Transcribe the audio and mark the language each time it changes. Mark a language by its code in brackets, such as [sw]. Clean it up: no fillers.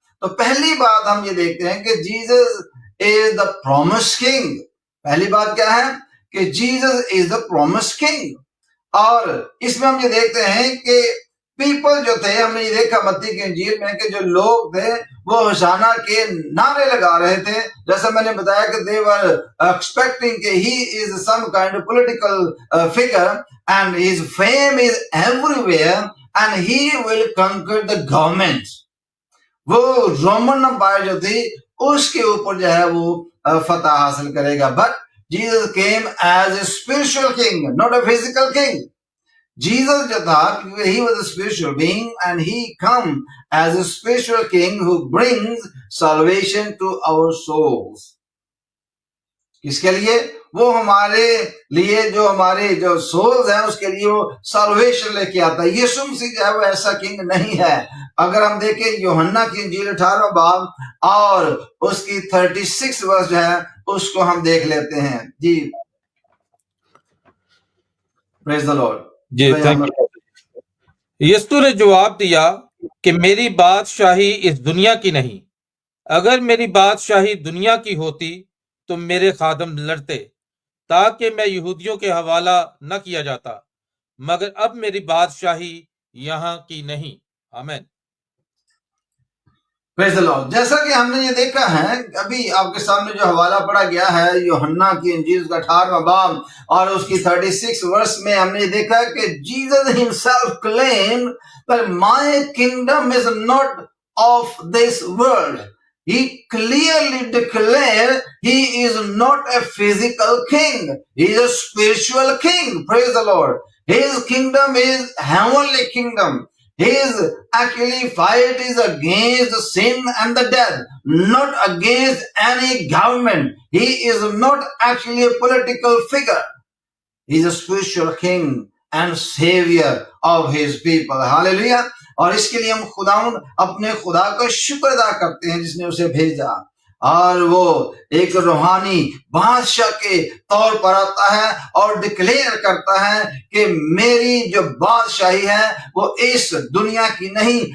[ur] تو پہلی بات ہم یہ دیکھتے ہیں کہ [en] Jesus is the promise king. [ur] پہلی بات کیا ہے کہ [en] Jesus is the promise king. [ur] اور اس میں ہم یہ دیکھتے ہیں کہ پیپل جو تھے، ہم نے یہ دیکھا متی کی انجیل میں کہ جو لوگ تھے وہ ہوشانہ کے نعرے لگا رہے تھے. جیسا میں نے بتایا کہ [en] they were expecting کہ he is some kind of political figure and his fame is everywhere and he will conquer the government. [ur] وہ رومن امپائر جو تھی اس کے اوپر جو ہے وہ فتح حاصل کرے گا. [en] But Jesus came as a spiritual king, not a physical king. Jesus [ur] جو تھا [en] he was a spiritual being and he come as a spiritual king who brings salvation to our souls. [ur] کس کے لیے؟ وہ ہمارے لیے جو ہمارے جو سولز ہیں اس کے لیے وہ سالویشن لے کے آتا ہے. یسوع مسیح جو ہے وہ ایسا کنگ نہیں ہے. اگر ہم دیکھیں یوحنا کی انجیل 18 باب اور اس کی 36 ورس جو ہے اس کو ہم دیکھ لیتے ہیں. [en] جی praise the lord. جی thank you. [ur] یسوع نے جواب دیا کہ میری بادشاہی اس دنیا کی نہیں. اگر میری بادشاہی دنیا کی ہوتی تو میرے خادم لڑتے تاکہ میں یہودیوں کے حوالہ نہ کیا جاتا، مگر اب میری بادشاہی یہاں کی نہیں. آمین. [en] Praise the lord. [ur] جیسا کہ ہم نے یہ دیکھا ہے ابھی آپ کے سامنے جو حوالہ پڑھا گیا ہے یوحنا کی انجیل کا 18 باب اور اس کی 36 ورس میں ہم نے یہ دیکھا کہ [en] Jesus himself claimed that my kingdom is not of this world. He clearly declared he is not a physical king. He is a spiritual king. Praise the Lord. His kingdom is heavenly kingdom. His actually fight is against sin and the death, not against any government. He is not actually a political figure. He is a spiritual king and savior of his people. Hallelujah. [ur] اور اس کے لیے ہم خداوند اپنے خدا کا شکر ادا کرتے ہیں جس نے اسے بھیجا، اور وہ ایک روحانی بادشاہ کے طور پر آتا ہے اور ڈکلیئر کرتا ہے کہ میری جو بادشاہی ہے وہ اس دنیا کی نہیں.